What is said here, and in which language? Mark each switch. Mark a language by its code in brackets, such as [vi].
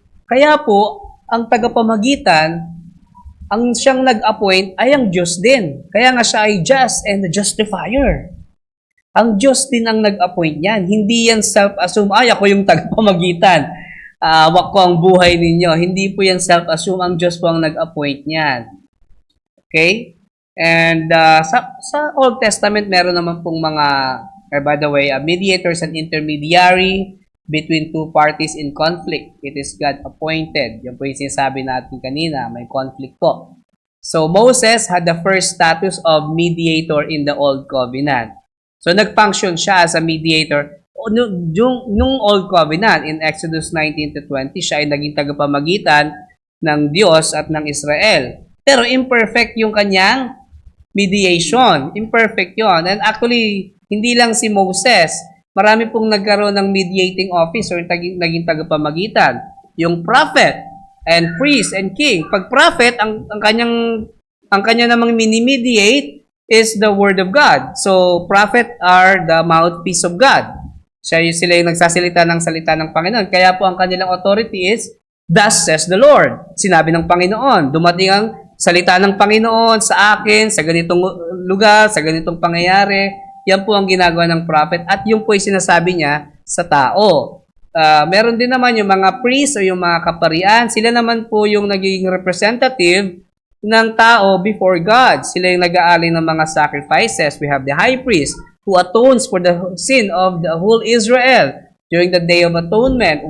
[tl] Kaya po, ang tagapamagitan, ang siyang nag-appoint ay ang Diyos din. Kaya nga siya ay [en] just and the justifier. [tl] Ang Diyos din ang nag-appoint yan. Hindi yan self-assume, ay ako yung tagapamagitan. Wak ko ang buhay ninyo. Hindi po yan self-assume. Ang Diyos po ang nag-appoint niyan. Okay? [en] And [tl] sa [en] Old Testament, [tl] meron naman pong mga, [en] by the way, a mediator is an intermediary between two parties in conflict. It is God appointed. [tl] Yan po yung sinasabi natin kanina, may conflict po. [en] So, Moses had the first status of mediator in the Old Covenant. [tl] So, nag-function siya [en] as a mediator. [tl] Nung Old Covenant, in Exodus 19-20, siya ay naging tagapamagitan ng Diyos at ng Israel. Pero imperfect yung kanyang mediation. Imperfect yon. [en] And actually, [tl] hindi lang si Moses. Marami pong nagkaroon ng [en] mediating office [tl] or naging tagapamagitan. Yung [en] prophet and priest and king. [tl] Pag prophet, ang kanya namang mini-mediate [en] is the word of God. So, prophet are the mouthpiece of God. [tl] Sila yung nagsasalita ng salita ng Panginoon. Kaya po ang kanilang authority is, [en] thus says the Lord. [tl] Sinabi ng Panginoon. Dumating ang salita ng Panginoon sa akin, sa ganitong lugar, sa ganitong pangyayari. Yan po ang ginagawa ng prophet at yung po yung sinasabi niya sa tao. Meron din naman yung mga priest o yung mga kaparian. Sila naman po yung nagiging representative ng tao [en] before God. [tl] Sila yung nag-aalay ng mga sacrifices. [en] We have the high priest who atones for the sin of the whole Israel during the Day of Atonement.